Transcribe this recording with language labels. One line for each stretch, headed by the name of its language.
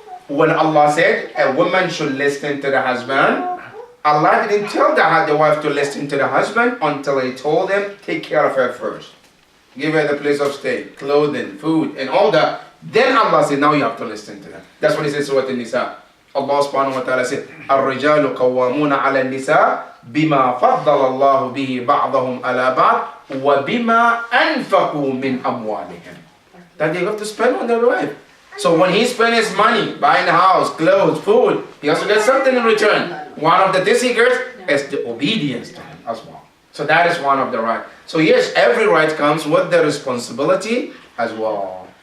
English: When Allah said a woman should listen to the husband, Allah didn't tell the wife to listen to the husband until He told him, take care of her first. Give her the place of stay, clothing, food, and all that. Then Allah said, now you have to listen to them. That's what He said in Surah An-Nisa.
Arabic: Allah subhanahu wa ta'ala said, الرجال قوامون على النساء بما فضل الله به بعضهم على بعض وبما أنفقوا من أموالهم.
English: That they have to spend on their wife. So when he spends his money, buying a house, clothes, food, he has to get something in return. One of the secrets is the obedience to him as well. So that is one of the rights. So yes, every right comes with the responsibility as well.